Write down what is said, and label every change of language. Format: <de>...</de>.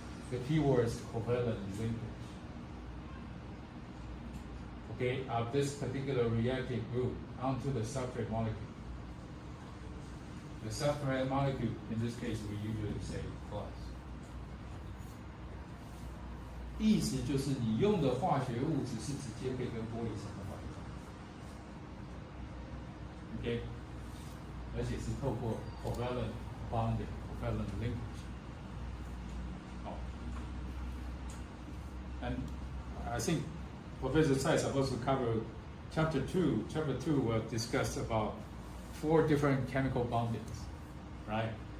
<en>The keyword is covalent linkage. Okay, of this particular reactive group onto the substrate molecule. The substrate molecule, in this case, we usually say glass.</en> <zh>意思就是你用的化学物质是直接可以跟玻璃产生化学反应。 OK， 而且是透过 covalent bonding、covalent linkage。</zh> <en>好 ，and I think Professor Tsai is supposed to cover chapter 2. Chapter 2 will discuss about 4 different chemical bondings, right?</en>